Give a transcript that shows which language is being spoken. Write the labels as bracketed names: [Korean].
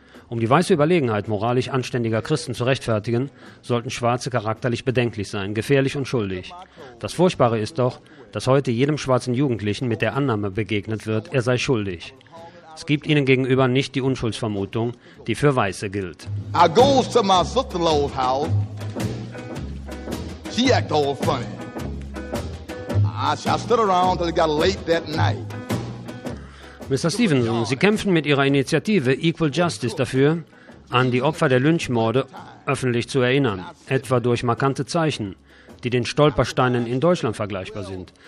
[German] Um die weiße Überlegenheit moralisch anständiger Christen zu rechtfertigen, sollten Schwarze charakterlich bedenklich sein, gefährlich und schuldig. Das Furchtbare ist doch, dass heute jedem schwarzen Jugendlichen mit der Annahme begegnet wird, er sei schuldig. Es gibt ihnen gegenüber nicht die Unschuldsvermutung, die für Weiße gilt. [English] I goes to my sister-in-law's house. She act all funny. I stood around till it got late that night. [German] Mr. Stevenson, Sie kämpfen mit Ihrer Initiative Equal Justice dafür, an die Opfer der Lynchmorde öffentlich zu erinnern, etwa durch markante Zeichen, die den Stolpersteinen in Deutschland vergleichbar sind.